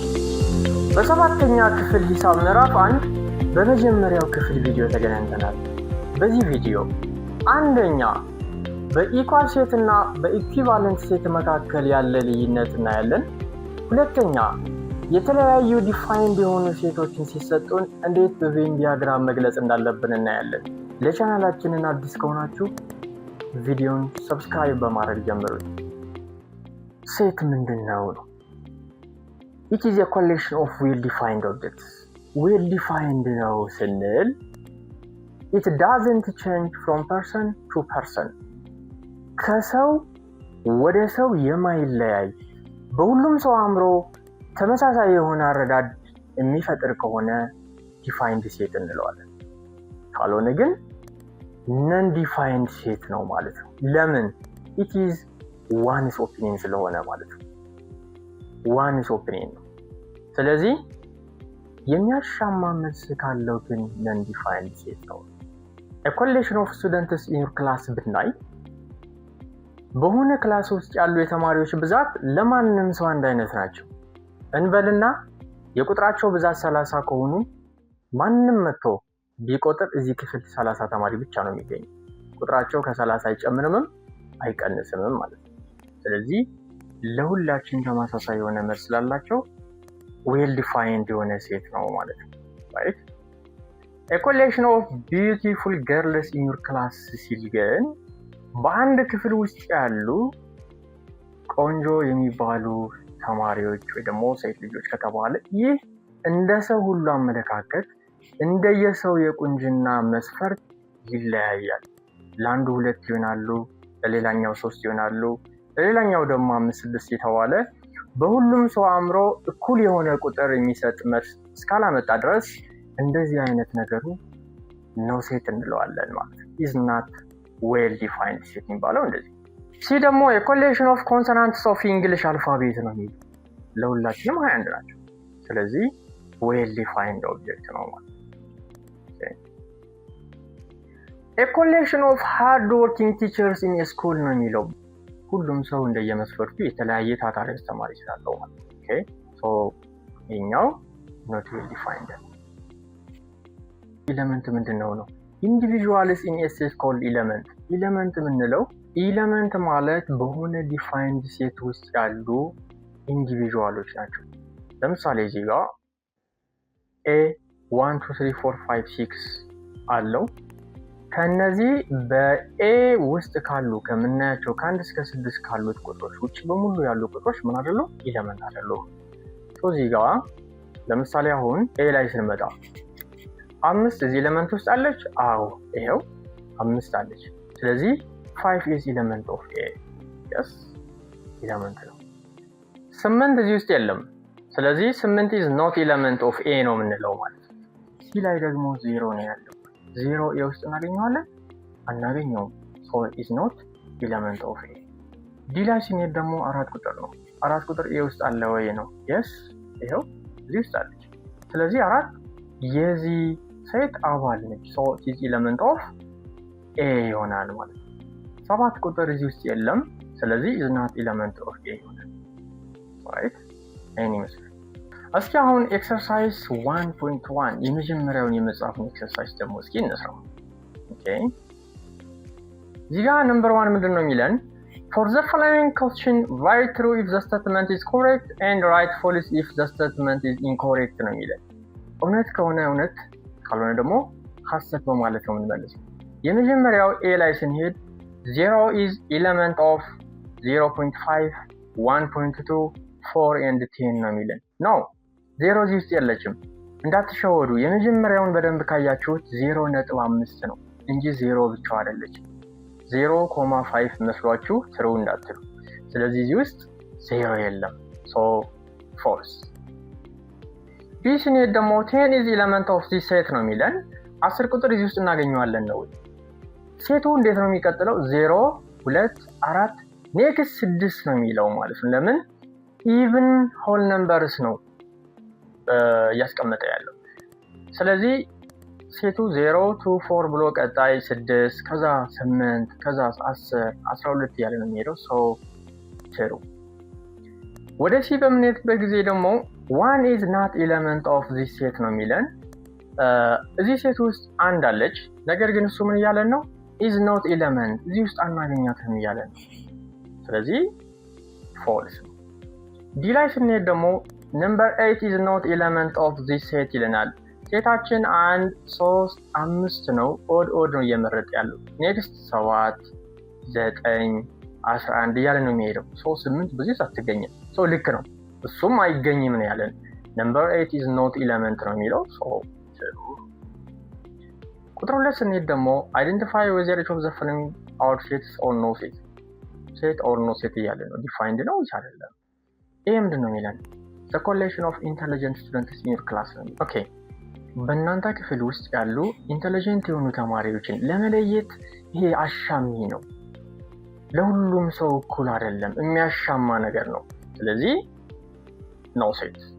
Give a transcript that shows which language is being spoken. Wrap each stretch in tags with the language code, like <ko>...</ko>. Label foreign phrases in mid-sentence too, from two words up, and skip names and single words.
<am>በሰባተኛ ክፍል ሂሳብ ምዕራፍ 1 በመጀመሪያው ክፍል ቪዲዮ ተገናኝተናል። በዚህ ቪዲዮ አንደኛ</am> <en>በequal set</en> <am>እና</am> <en>በequivalent set</en> <am>መካከል ያለ ልዩነት እናያለን። ሁለተኛ የተለያዩ ዲፋይንድ የሆኑ ሴቶችን ሲሰጡን እንዴት</am> <en>በVenn diagram</en> <am>መግለጽ እንዳለብን እናያለን። ለቻናላችንን አዲስ ከሆናችሁ ቪዲዮን ሰብስክራይብ በማድረግ ጀምሩት። ሴት ምንድነው?</am> <en>It is a collection of well-defined objects. Well-defined</en> <am>ነው ስንል</am> <en>it doesn't change from person to person.</en> <am>ከሰው ወደ ሰው የማይለያይ በሁሉም ሰው አእምሮ ተመሳሳይ የሆነ አረዳድ የሚፈጥር ከሆነ</am> <en>defined set</en> <am>እንለዋለን። ካልሆነ ግን</am> <en>non defined set</en> <am>ነው ማለት ነው። ለምን?</am> <en>it is one's opinion</en> <am>ስለሆነ ማለት ነው።</am> <en>one's opinion</en> <am>ነው። ስለዚህ የሚያሻማ መልስ ካለው ግን</am> <en>non defined set</en> <am>ነው።</am> <en>a collection of students in your class</en> <am>ብናይ በሆነ ክላስ ውስጥ ያሉ የተማሪዎች ብዛት ለማንም ሰው አንድ አይነት ናቸው እንበልና የቁጥራቸው ብዛት 30 ከሆኑ ማንም መጥቶ ቢቆጥር እዚህ ክፍል 30 ተማሪ ብቻ ነው የሚገኘው። ቁጥራቸው ከ30 አይጨምርም አይቀንስም ማለት ነው። ስለዚህ ለሁላችን ተመሳሳይ የሆነ መልስ ስላላቸው</am> <en>well defined</en> <am>የሆነ ሴት ነው ማለት ነው። right?</am> <en>a collection of beautiful girls in your class</en> <am>ሲል ግን በአንድ ክፍል ውስጥ ያሉ ቆንጆ የሚባሉ ተማሪዎች ወይ ደግሞ ሴት ልጆች ከተባለ ይህ እንደ ሰው ሁሉ አመለካከት እንደየሰው የቁንጅና መስፈርት ይለያያል። ለአንዱ 2 ይሆናሉ፣ ለሌላኛው 3 ይሆናሉ፣ ለሌላኛው ደግሞ 5 6 የተባለ በሁሉም ሰው አእምሮ እኩል የሆነ ቁጥር የሚሰጥ መልስ እስካላመጣ ድረስ እንደዚህ አይነት ነገሩ ነው ሴት እንለዋለን ማለት ነው።</am> <en>is not well defined</en> <am>ሴት የሚባለው እንደዚህ። ሲ ደግሞ</am> <en>a collection of consonants of English alphabet</en> <am>ነው የሚለው ለሁላችንም 21 ናቸው። ስለዚህ</am> <en>well defined object</en> <am>ነው ማለት ነው።</am> <en>a collection of hard working teachers in a school</en> <am>ነው የሚለው ሁሉም ሰው እንደየመስፈርቱ የተለያየ ታታሪ አስተማሪ ስላለው ማለት ነው።</am> <en>okay so</en> <am>ይሄኛው</am> <en>not well defined</en> <am>ኤሌመንት ምንድነው ነው?</am> <en>individuals in a set called element</en> <am>የምንለው ኤሌመንት ማለት በሆነ</am> <en>defined set</en> <am>ውስጥ ያሉ ኢንዲቪጁዋሎች ናቸው። ለምሳሌ እዚህ ጋር a 1 2 3 4 5 6 አለው። ከነዚህ በኤ ውስጥ ካሉ ከምናያቸው ከ1 እስከ 6 ካሉት ቁጥሮች ውጭ በሙሉ ያሉ ቁጥሮች ምን አይደሉ? ኤሌመንት አይደሉ። እዚህ ጋር ለምሳሌ አሁን ኤ ላይ ስንመጣ 5 እዚህ ኤሌመንት ውስጥ አለች። አዎ ይሄው 5 አለች። ስለዚህ</am> <en>5 is element of A.</en> <am>yes ኤሌመንት ነው። 8 እዚህ ውስጥ የለም። ስለዚህ</am> <en>8 is not element of A</en> <am>ነው የምንለው ማለት ነው። ሲ ላይ ደግሞ 0 ነው ያለው። 0 A ውስጥ እናገኘዋለን?</am> <en>አናገኘውም። so is not element of A.</en> <am>ዲ ላይ ስንሄድ ደግሞ 4 ቁጥር ነው። 4 ቁጥር A ውስጥ አለ ወይ ነው? yes ይሄው እዚህ ውስጥ አለች። ስለዚህ 4 የዚህ ሴት አባል ነች።</am> <en>so it is element of A</en> <am>ይሆናል ማለት ነው። 7 ቁጥር እዚህ ውስጥ የለም። ስለዚህ</am> <en>is not element of A</en> <am>ይሆናል። right? ይሄን ይመስላል። እስኪ አሁን ኤክሰርሳይዝ 1.1 የመጀመሪያውን የመጽሐፉን ኤክሰርሳይዝ ደግሞ እስኪ እንስራው። ኦኬ እዚህ ጋር ነምበር 1 ምንድነው የሚለን?</am> <en>for the following question write true if the statement is correct and write false if the statement is incorrect</en> <am>ነው የሚለን። እውነት ከሆነ እውነት ካልሆነ ደግሞ ሐሰት በማለት ነው የምንመልሰው። የመጀመሪያው ኤ ላይ ስንሄድ</am> <en>0 is element of 0.5 1.2 4 and 10</en> <am>ነው የሚለን። no 0 እዚህ ውስጥ የለችም። እንዳትሸወዱ። የመጀመሪያውን በደንብ ካያችሁት 0.5 ነው እንጂ 0 ብቻ አይደለችም። 0.5 መስሏችሁ ትሩ እንዳትሉ። ስለዚህ እዚህ ውስጥ 0 የለም።</am> <en>so false።</en> <am>ቢ ስንሄድ ደግሞ</am> <en>10 is element of this set</en> <am>ነው የሚለን። 10 ቁጥር እዚህ ውስጥ እናገኘዋለን ነው። ሴቱ እንዴት ነው የሚቀጥለው? 0 2 4 ኔክስት 6 ነው የሚለው ማለት ነው። ለምን?</am> <en>even whole numbers</en> <am>ነው እያስቀመጠ ያለው። ስለዚህ ሴቱ 0 2 4 ብሎ ቀጣይ 6 ከዛ 8 ከዛ 10 12 ያለ ነው የሚሄደው።</am> <en>so true</en> <am>ወደ ሲ በምንሄድበት ጊዜ ደግሞ</am> <en>one is not element of this set</en> <am>ነው የሚለን። እዚህ ሴት ውስጥ አንድ አለች፣ ነገር ግን እሱ ምን እያለን ነው?</am> <en>is not element</en> <am>እዚህ ውስጥ አናገኛትም እያለን ነው። ስለዚህ false ነው። ዲ ላይ ስንሄድ ደግሞ</am> <en>number 8 is not element of this set</en> <am>ይለናል። ሴታችን 1 3 5 ነው፣ ኦድ ነው እየመረጠ ያለው። ኔክስት 7 9 11 እያለ ነው የሚሄደው። 8 በዚህ ውስጥ አትገኝም። ልክ ነው፣ እሱም አይገኝም ነው ያለን።</am> <en>number 8 is not element</en> <am>ነው የሚለው። ቁጥር 2 ስንሄድ ደግሞ</am> <en>identify whether each of the following are sets or no set or no set</en> <am>እያለ ነው።</am> <en>defined</en> <am>ነው ወይስ አይደለም? ይሄ ምንድን ነው የሚለን?</am> <en>the collection of intelligent students in your class</en> <am>ነው። ኦኬ፣ በእናንተ ክፍል ውስጥ ያሉ ኢንተለጀንት የሆኑ ተማሪዎችን ለመለየት ይሄ አሻሚ ነው። ለሁሉም ሰው እኩል አይደለም፣ የሚያሻማ ነገር ነው። ስለዚህ</am> <en>no set።</en>